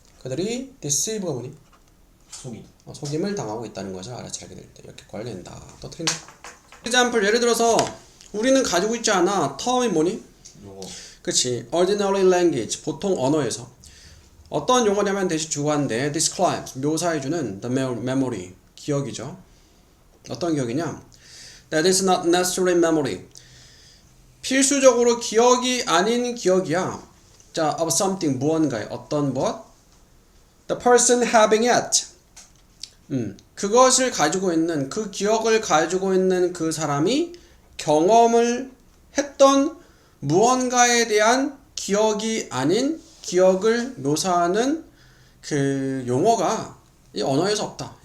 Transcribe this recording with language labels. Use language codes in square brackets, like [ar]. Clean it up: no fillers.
[ko] 그들이 deceive가 뭐니? 속임을 당하고 있다는 것을 알아차리게 될 때 역효과를 낸다. 또 틀린가? example 예를 들어서 우리는 가지고 있지 않아. term이 뭐니? 용어. 그치. [en] ordinary language [ko] 보통 언어에서 어떤 용어냐면 대신 주어인데 describes 묘사해주는 [en] the memory [ko] 기억이죠. 어떤 기억이냐? [en] That is not necessarily memory. [ko] 필수적으로 기억이 아닌 기억이야. 자, [en] of something [ko] 무언가의 어떤 것. [en] The person having it. [ko] 그것을 가지고 있는 그 기억을 가지고 있는 그 사람이 경험을 했던 무언가에 대한 기억이 아닌 기억을 묘사하는 그 용어가 이 언어에서 없다.